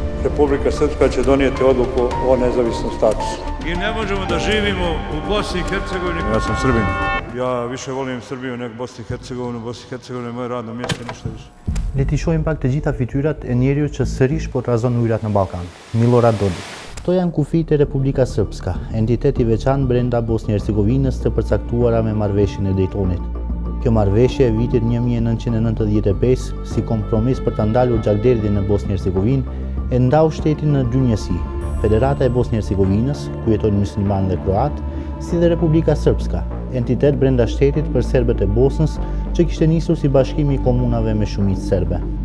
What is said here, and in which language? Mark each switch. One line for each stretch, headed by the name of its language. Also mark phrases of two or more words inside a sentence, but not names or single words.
Serbian: Republika Srpska će donijeti odluku o nezavisnom statusu. I ne možemo da živimo u Bosni i Hercegovini. Ja sam Srbin. Ja više volim Srbiju nego Bosni i Hercegovinu. Bosni i Hercegovina je moje radno mjesto, ništa više.
Albanian: Le t'i shohim pak të gjitha fytyrat e njeriu që sërish po trazon ujërat në Ballkan, Milorad Dodik. Kto janë kufijtë e Republika Srpska, entiteti veçantë brenda Bosnjë-Hercegovinës të përcaktuara me marrëveshjen e Daytonit. Kjo marrëveshje e vitit 1995, si kompromis për ta ndalur gjakderdhjen në Bosnjë-Hercegovinë, e ndau shtetin në dy njësi, Federata e Bosnjë-Hercegovinës, ku jetojnë muslimanë dhe kroatë, si dhe Republika Srpska, entitet brenda shtetit për serbët e Bosnës që kishte nisur si bashkimi i komunave me shumicë serbe.